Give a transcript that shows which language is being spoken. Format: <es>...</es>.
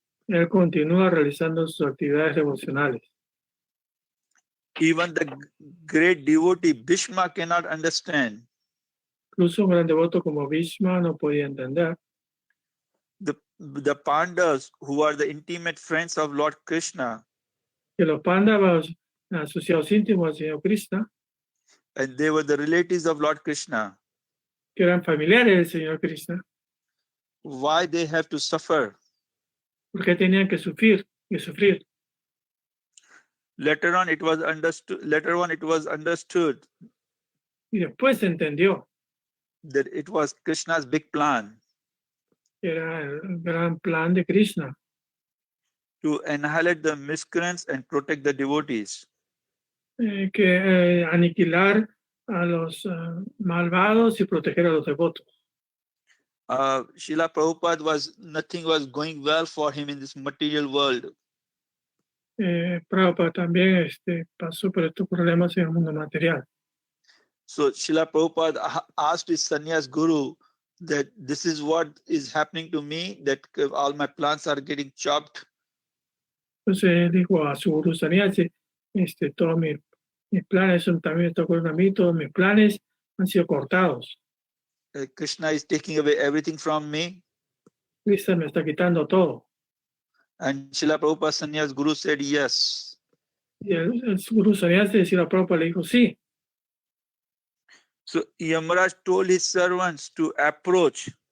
<es>Él continúa realizando sus actividades devocionales.</es> <en>Even the great devotee Bhishma cannot understand.</en> <es>Incluso un gran devoto como Bhishma no podía entender</es> <en>The Pandavas, who are the intimate friends of Lord Krishna,</en> <es>que los Pándavas, asociados íntimos al Señor Krishna,</es> <en>and they were the relatives of Lord Krishna,</en> <es>que eran familiares del Señor Krishna,</es> <en>why they have to suffer?</en> <es>porque tenían que sufrir.</es> <en>Later on it was understood</en> <es>Y después se entendió</es> <en>that it was Krishna's big plan</en> <es>que era el gran plan de Krishna</es> <en>to annihilate the miscreants and protect the devotees.</en> <es>que aniquilar a los malvados y proteger a los devotos.</es> <en>Srila Prabhupada nothing was going well for him in this material world.</en> <es>Prabhupada también pasó por estos problemas en el mundo material.</es> <en>So Srila Prabhupada asked his sannyas guru that this is what is happening to me, that all my plans are getting chopped.</en> <es>Entonces dijo a su guru sannyasi, todos mis planes también está ocurriendo a mí, todos mis planes han sido cortados.</es> <en>Krishna is taking away everything from me.</en> <es>Krishna me está quitando todo.</es> <en>And Srila Prabhupada sannyas guru said yes.</en> <es>Y el guru sannyasi de Srila Prabhupada le dijo sí.</es> <en>So Yamaraj told his servants to approach.</en>